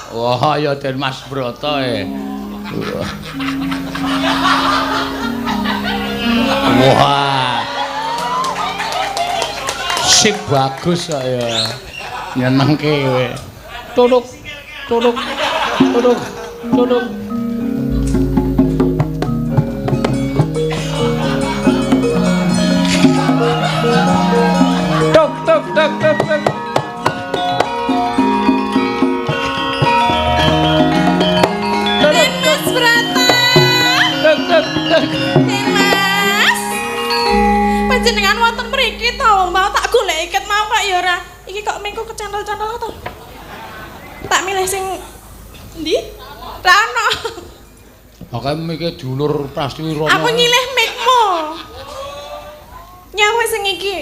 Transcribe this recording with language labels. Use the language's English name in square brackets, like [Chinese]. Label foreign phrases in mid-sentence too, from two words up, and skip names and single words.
[Javanese] Wah, ya Den Mas Broto Wah. Sip bagus kok ya. Nyenengke kowe. Tuduk. Tuduk. Tuduk. Tuduk. Tuk tuk tuk tuk tuk. Den Mas Brata. Tuk tuk tuk. Den Mas. Panjenengan wonten mriki to, mau tak golek iket mau kok ya ora. Iki kok mengko kecantol-cantol to. Tak milih sing ndi? Ra ono. Makanya mikir dulur Prastiwi Rono. Aku nyilih mikmu. Nyawa sing iki.